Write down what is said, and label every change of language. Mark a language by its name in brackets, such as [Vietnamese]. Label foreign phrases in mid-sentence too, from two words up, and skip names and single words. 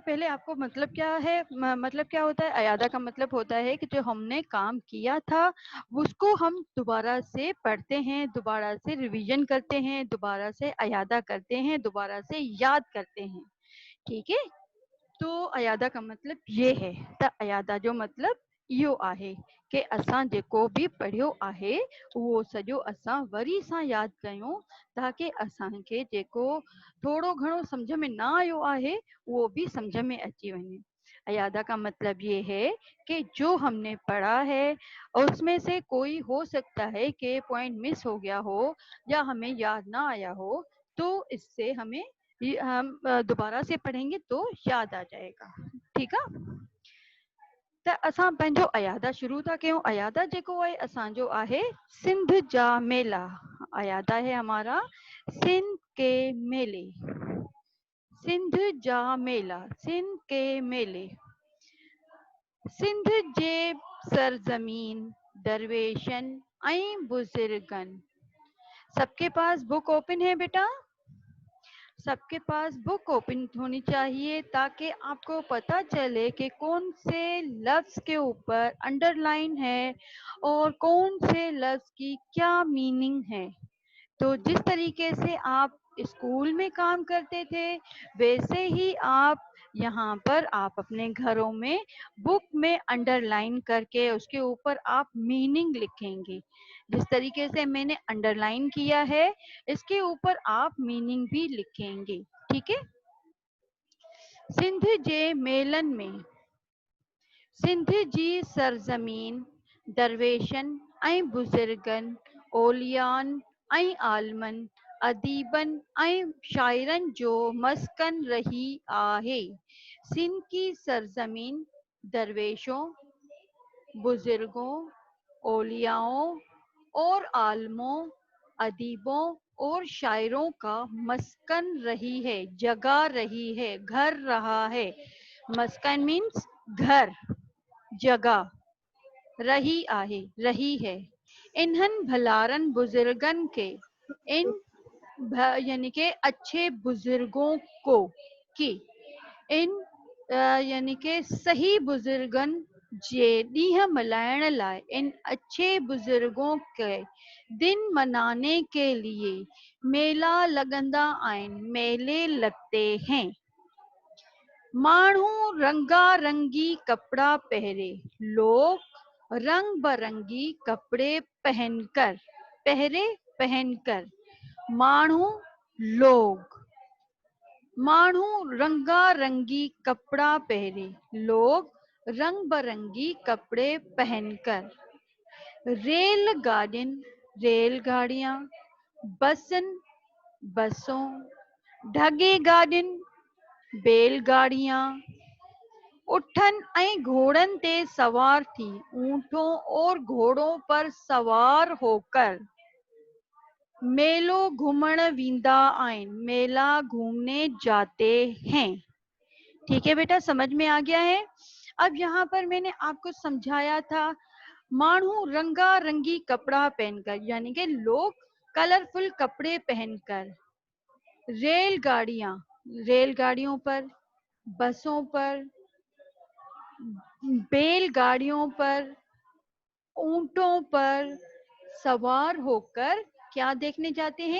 [Hindi] पहले आपको मतलब क्या है, मतलब क्या होता है? अयादा का मतलब होता है कि जो हमने काम किया था उसको हम दोबारा से पढ़ते हैं, दोबारा से रिवीजन करते हैं, दोबारा से अयादा करते हैं, दोबारा से याद करते हैं। ठीक है। तो अयादा का मतलब ये है। [Sindhi] त अयादा जो मतलब इहो आहे कि असां जेको बि पढ़ियो आहे उहो सॼो असां वरी सां यादि कयूं, ताकी असांखे जेको थोड़ो घणो समझ में ना आयो आहे वो भी समझ में अची वञे। [Hindi] अयादा का मतलब ये है कि जो हमने पढ़ा है उसमें से कोई हो सकता है कि पॉइंट मिस हो गया हो या हमें याद ना आया हो, तो इससे हमें हम दोबारा से पढ़ेंगे तो याद आ जाएगा। ठीक है। [Sindhi] त असां पंहिंजो अयादा शुरू था कयूं। अयादा जेको आहे असांजो आहे सिंध जा मेला। [Hindi] अयादा है हमारा सिंध के मेले। [Sindhi] सिंध जा मेला, [Hindi] सिंध के मेले। [Sindhi] सिंध जे सरजमीन दरवेशन ऐं बुजुर्गन। [Hindi] सबके पास बुक ओपन है बेटा? सबके पास बुक ओपन होनी चाहिए ताकि आपको पता चले कि कौन से लफ्ज़ के ऊपर अंडरलाइन है और कौन से लफ्ज़ की क्या मीनिंग है। तो जिस तरीके से आप स्कूल में काम करते थे वैसे ही आप यहाँ पर आप अपने घरों में बुक में अंडरलाइन करके उसके ऊपर आप मीनिंग लिखेंगे। जिस तरीके से मैंने अंडरलाइन किया है इसके ऊपर आप मीनिंग भी लिखेंगे। ठीक है। [Sindhi] सिंध जे मेलन में, सिंध जी सरजमीन दरवेशन ऐं बुजुर्गन, ओलियान ऐं आलमन, अदीबन ऐं शाइरन जो मस्कन रही आहे। [Hindi] सिंध की सरजमीन दरवेशों, बुजुर्गों, ओलियाओं और आलमों, अदीबों और शायरों का मस्कन रही है, जगह रही है, घर रहा है। मस्कन मीन्स घर, जगह। [Sindhi] रही आहे, [Hindi] रही है। [Sindhi] इन्हन भलारन बुजुर्गन के, [Hindi] इन यानी के अच्छे बुजुर्गों को, की, [Sindhi] इन यानी के सही बुजुर्गन जे ॾींहं मल्हाइण लाइ, [Hindi] इन अच्छे बुजुर्गों के दिन मनाने के लिए [Sindhi] मेला लगंदा आहिनि, [Hindi] मेले लगते हैं। [Sindhi] माण्हू रंगारंगी कपड़ा पहरे, [Hindi] लोग रंग बरंगी कपड़े पहनकर, पहरे पहनकर, माण्हू लोग, [Sindhi] माण्हू रंगारंगी कपड़ा पहरे, [Hindi] लोग रंग बरंगी कपड़े पहनकर। [Sindhi] रेलगाड़ियुनि, रेलगाड़ियां, बसन, बसों, ढगे गाड़ियुनि, बैलगाड़ियां, उठन ऐं घोड़न ते सवार थी, [Hindi] ऊंटों और घोड़ों पर सवार होकर [Sindhi] मेलो घूमण वींदा आहिनि, [Hindi] मेला घूमने जाते हैं। ठीक है बेटा, समझ में आ गया है? अब यहाँ पर मैंने आपको समझाया था [Sindhi] मानू रंगा रंगी कपड़ा [Hindi] पहनकर, यानी कि लोग कलरफुल कपड़े पहनकर, रेलगाड़ियां, रेलगाड़ियों पर, बसों पर, बैलगाड़ियों पर, ऊंटों पर सवार होकर क्या देखने जाते हैं?